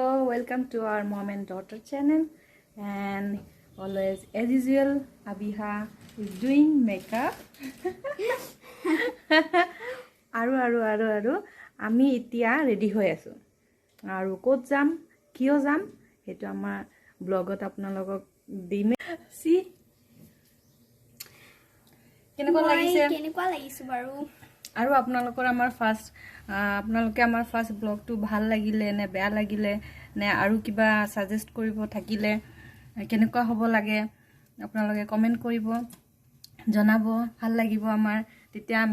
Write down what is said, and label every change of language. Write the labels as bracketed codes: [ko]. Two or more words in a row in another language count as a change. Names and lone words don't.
[en] welcome to our mom and daughter channel. And always, as usual, Abiha is doing makeup. [as] Aru. আমি এতিয়া ready হৈ আছোঁ. আৰু ক'ত যাম, কিয় যাম, হেতু আমাৰ ব্লগত আপোনালোকক দিম. See? কেনেকুৱা লাগিছে বাৰু. আৰু আপোনালোকৰ আমাৰ ফাৰ্স্ট আপোনালোকে আমাৰ ফাৰ্স্ট ব্লগটো ভাল লাগিলে নে বেয়া লাগিলে নে আৰু কিবা সাজেষ্ট কৰিব থাকিলে কেনেকুৱা হ'ব লাগে আপোনালোকে কমেন্ট কৰিব জনাব ভাল লাগিব আমাৰ তেতিয়া আমি